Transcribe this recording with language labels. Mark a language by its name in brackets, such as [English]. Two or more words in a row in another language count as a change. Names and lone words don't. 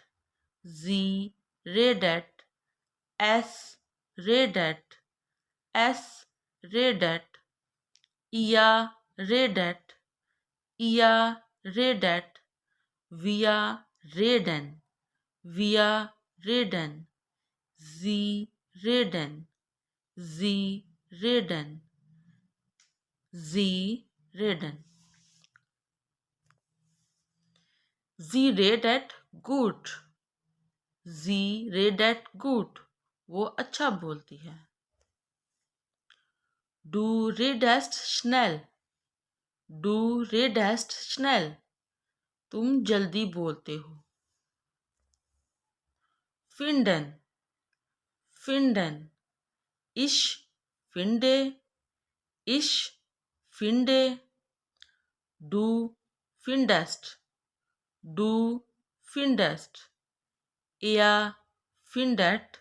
[German] sie redet, es redet, es redet, ihr redet, ihr redet, wir reden, wir reden, sie reden, sie reden, sie reden. Sie redet gut. Sie redet gut. [Urdu] وہ اچھا بولتی ہے. [German] Du redest schnell. Du redest schnell. [Urdu] تم جلدی بولتے ہو. [German] Finden. Finden. Ich finde. Ich finde. Du findest. Du findest. Er findet.